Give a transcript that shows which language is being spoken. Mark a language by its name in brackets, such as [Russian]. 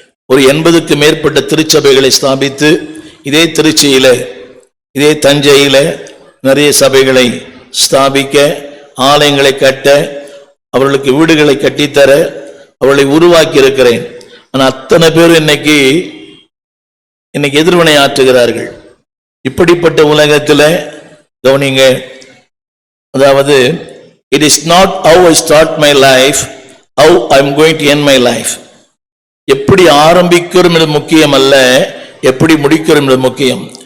[Tamil] ஒரு 80க்கு மேற்பட்ட திருச்சபைகளை ஸ்தாபித்து, இதே திருச்சியில, இதே தஞ்சையில நிறைய சபைகளை ஸ்தாபிக்க, ஆலயங்களை கட்ட, அவர்களுக்கு வீடுகளை கட்டித்தர அவர்களை உருவாக்கி இருக்கிறேன். ஆனா அத்தனை பேரும் இன்னைக்கு எதிர்வினை ஆற்றுகிறார்கள். இப்படிப்பட்ட உலகத்தில் கவனிங்க, அதாவது [English] it is not how I start my life, how I am going to end my life. [Tamil] எப்படி ஆரம்பிக்கிறோம் என்பது முக்கியம் அல்ல, எப்படி முடிக்கிறோம் என்பது முக்கியம்.